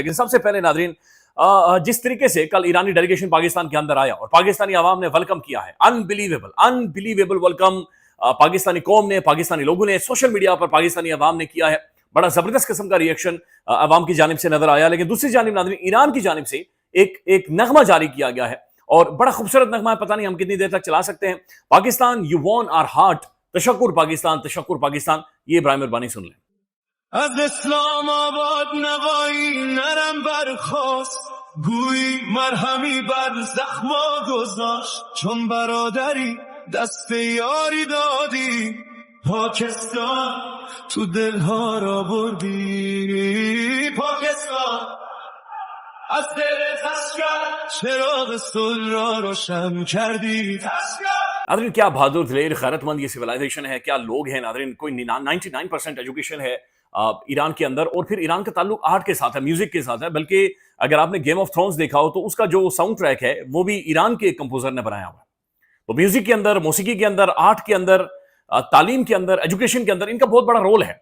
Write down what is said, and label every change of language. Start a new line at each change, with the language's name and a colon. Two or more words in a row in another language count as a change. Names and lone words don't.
Urdu: لیکن سب سے پہلے ناظرین، جس طریقے سے کل ایرانی ڈیلیگیشن پاکستان کے اندر آیا اور پاکستانی عوام نے ویلکم کیا ہے,
English: unbelievable unbelievable
Urdu: ویلکم پاکستانی قوم نے، پاکستانی لوگوں نے,
English: social media
Urdu: پر پاکستانی عوام نے کیا ہے. بڑا زبردست قسم کا ری ایکشن عوام کی جانب سے نظر آیا. لیکن دوسری جانب ناظرین، ایران کی جانب سے ایک نغمہ جاری کیا گیا ہے اور بڑا خوبصورت نغمہ ہے. پتہ نہیں ہم کتنی دیر تک چلا سکتے ہیں۔ پاکستان,
English: you won our heart,
Urdu: تشکر پاکستان، تشکر پاکستان. یہ ابراہیم ربانی سن لیں.
Persian: از اسلام آباد نوایی نرم برخواست گویی مرهمی بر زخما گذاشت چون برادری دست یاری دادی پاکستان تو دلها را بردی پاکستان از دل تشکر چراغ صلح را روشن کردی
Urdu: ناظرین، کیا بہادر دلیر غیرت مند یہ سولائزیشن ہے، کیا لوگ ہیں ناظرین. کوئی 99% ایجوکیشن ہے ایران کے اندر. اور پھر ایران کا تعلق آرٹ کے ساتھ ہے، میوزک کے ساتھ ہے۔ بلکہ اگر آپ نے گیم آف تھرونز دیکھا ہو تو اس کا جو
English: sound track
Urdu: ہے وہ بھی ایران کے کمپوزر نے بنایا ہوا ہے. تو میوزک کے اندر، موسیقی کے اندر، آرٹ کے اندر، تعلیم کے اندر، ایجوکیشن کے اندر ان کا بہت بڑا رول ہے.